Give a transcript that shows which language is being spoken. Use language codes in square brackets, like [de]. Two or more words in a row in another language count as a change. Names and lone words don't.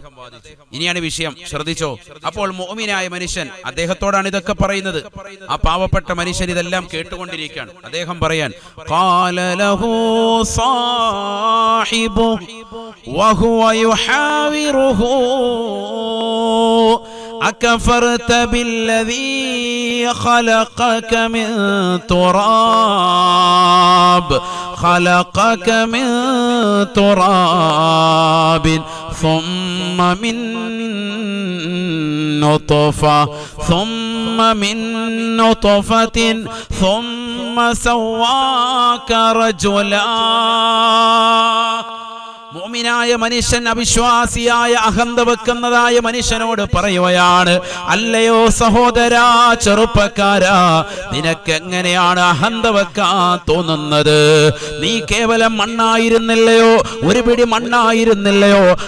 [ml] ഇനിയാണ് വിഷയം, ശ്രദ്ധിച്ചോ. അപ്പോൾ മുഅ്മിനായ മനുഷ്യൻ അദ്ദേഹത്തോടാണ് ഇതൊക്കെ പറയുന്നത്. ആ പാവപ്പെട്ട മനുഷ്യൻ ഇതെല്ലാം കേട്ടുകൊണ്ടിരിക്കുകയാണ്. അദ്ദേഹം പറയാൻ, [ar] قال له صاحبه وهو يحاوره أكفرت بالذي خلقك من تراب ثم من نطفة ثم سواك رجلا. [ml] മുഅ്മിനായ മനുഷ്യൻ അവിശ്വാസിയായ അഹന്ത വെക്കുന്നതായ മനുഷ്യനോട് പറയുകയാണ്, അല്ലയോ സഹോദരാ, ചെറുപ്പക്കാരാ, നിനക്ക് എങ്ങനെയാണ് അഹന്ത വെക്കാൻ തോന്നുന്നത്? നീ കേവലം മണ്ണായിരുന്നില്ലയോ, ഒരു പിടി മണ്ണായിരുന്നില്ലയോ?